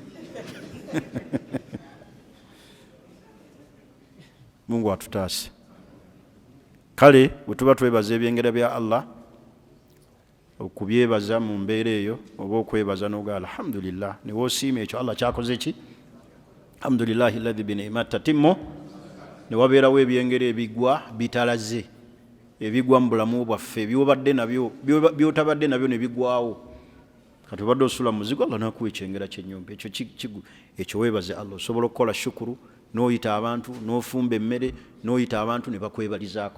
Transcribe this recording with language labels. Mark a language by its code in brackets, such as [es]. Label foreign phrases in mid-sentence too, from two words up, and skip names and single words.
[lg] Mungu atutaase. Kale bwe tuba twebaza ebyengera bya Allah, okubyebaza mu mbeera eyo oba okwebaza n'oga alhamdulillah, ne woosiima ekyo Allah kyakoze ki? [ar] الحمد لله الذي بنعمته تتم. [lg] Ne wabeerawo ebyengera ebigwa bitalaze, ebigwa mu bulamu bwaffe byobadde nabyo byotabadde nabyo ne bigwawo. Kati obadde osula mu muzigo Allah n'akuwa ekyengera ky'ennyumba ekyo weebaze Allah. Osobola okukola shukuru n'oyita abantu n'ofumba emmere n'oyita abantu ne bakwebalizaako.